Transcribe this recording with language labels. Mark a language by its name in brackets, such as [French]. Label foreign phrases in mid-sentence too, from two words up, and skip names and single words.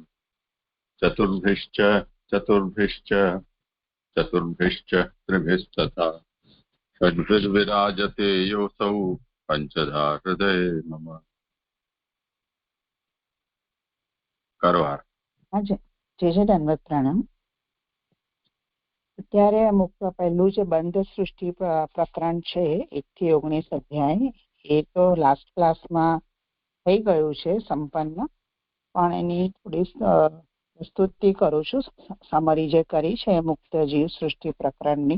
[Sanskrit] चतुर्भिश्च चतुर्भिश्च चतुर्भिश्च त्रिभिस्तथा षड्भिर्विराजते योऽसौ पञ्चधा हृदये मम। करवार [Gujarati] જે દંડવત પ્રણામ. અત્યારે અમુક પહેલું જે બંધ સૃષ્ટિ પ્રકરણ છે 1 થી 19 અધ્યાય, એ તો [English] last classમાં [Gujarati] થઈ ગયું છે સંપન્ન, પણ એની થોડી પ્રસ્તુતિ કરું છું, સમરી જે કરી છે મુક્ત જીવ સૃષ્ટિ પ્રકરણની.